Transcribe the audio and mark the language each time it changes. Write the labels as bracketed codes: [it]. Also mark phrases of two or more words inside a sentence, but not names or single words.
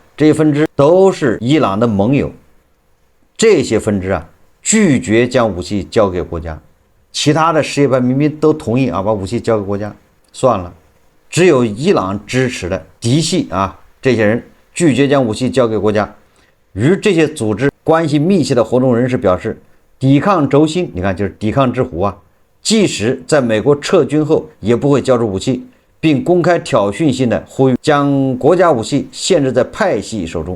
[zh] 這些分支都是伊朗的盟友，這些分支啊拒絕將武器交給國家。其他的什葉派民兵都同意啊，把武器交給國家算了，只有伊朗支持的嫡系啊，這些人拒絕將武器交給國家。與這些組織關係密切的活動人士表示，抵抗軸心，你看就是抵抗之虎啊，即使在美國撤軍後也不會交出武器，並公開挑釁性的呼籲將國家武器限制在派系手中。